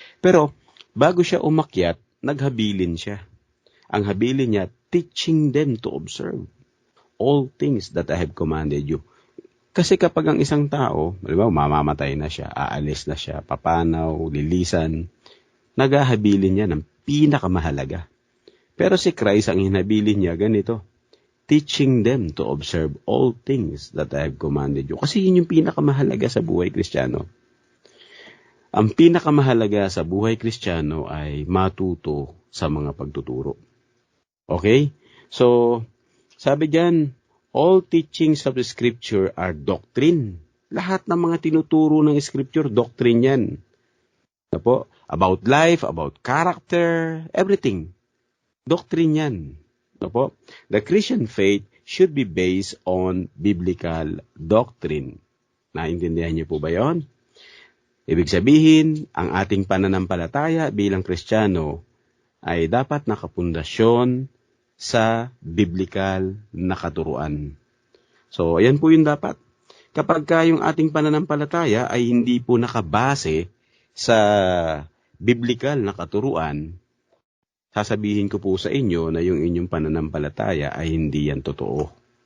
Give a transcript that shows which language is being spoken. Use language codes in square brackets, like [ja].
[tl] Pero, bago siya umakyat, naghabilin siya. Ang habilin niya, [en] teaching them to observe all things that I have commanded you. [tl] Kasi kapag ang isang tao, mamamatay na siya, aalis na siya, papanaw, lilisan, naghahabilin niya ng pinakamahalaga. Pero si Christ, ang hinabilin niya, ganito, teaching them to observe all things that I have commanded you. Kasi yun yung pinakamahalaga sa buhay Kristiyano. Ang pinakamahalaga sa buhay Kristiyano ay matuto sa mga pagtuturo. [en] Okay? So, [tl] sabi diyan, [en] all teachings of the Scripture are doctrine. [tl] Lahat ng mga tinuturo ng Scripture, doctrine yan. Po? [en] About life, about character, everything. Doctrine yan. Po? The Christian faith should be based on biblical doctrine. [tl] Naintindihan niyo po ba yon? Ibig sabihin, ang ating pananampalataya bilang Kristiyano ay dapat nakapundasyon sa biblical na katuruan. So, ayan po yung dapat. Kapag yung ating pananampalataya ay hindi po nakabase sa biblical na katuruan, sasabihin ko po sa inyo na yung inyong pananampalataya ay hindi yan totoo.